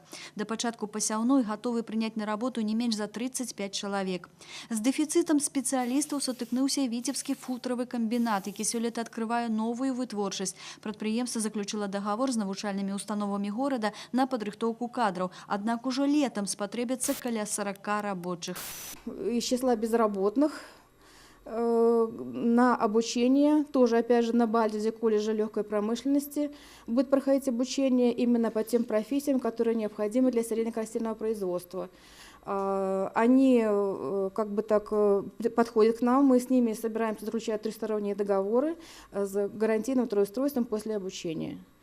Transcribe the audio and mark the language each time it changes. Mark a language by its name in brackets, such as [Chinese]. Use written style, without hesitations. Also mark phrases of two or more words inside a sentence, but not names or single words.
[Belarusian] Да пачатку пасяўной гатовы прыняць на работу не менш за 35 чалавек. З дэфіцытам спецыялістаў сутыкнуўся і Віцебскі футравы камбінат, які сёлета адкрывае новую вытворчасць. Прадпрыемства заключыла дагавор з навучальнымі установамі горада на падрыхтоўку кадраў. Аднак ужо летам спатрэбяцца каля 40 рабочих. [Russian] Из числа безработных на обучение, тоже опять же на базе колледжа легкой промышленности, будет проходить обучение именно по тем профессиям, которые необходимы для среднекрастильного производства. Они как бы так подходят к нам, мы с ними собираемся заключать тристоронние договоры с гарантийным трудоустройством после обучения.